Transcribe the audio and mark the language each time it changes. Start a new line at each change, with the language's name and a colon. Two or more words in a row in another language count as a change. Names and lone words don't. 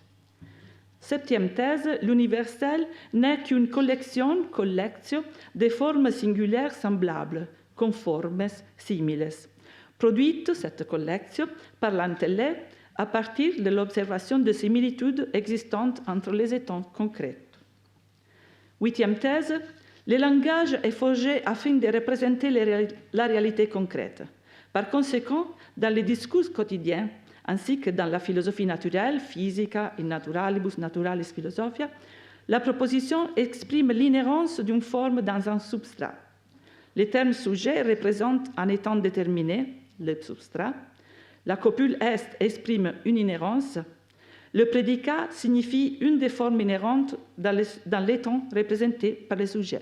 French: Septième thèse, l'universel n'est qu'une collection de formes singulières semblables, conformes, similes, produite, cette collection, par l'intellect à partir de l'observation de similitudes existantes entre les états concrets. Huitième thèse, le langage est forgé afin de représenter la réalité concrète. Par conséquent, dans les discours quotidiens, ainsi que dans la philosophie naturelle,
Latin: physica in naturalibus naturalis philosophia,
French: la proposition exprime l'inhérence d'une forme dans un substrat. Le terme sujet représente un état déterminé, le substrat. La copule est exprime une inhérence. Le prédicat signifie une des formes inhérentes dans l'état représenté par le sujet.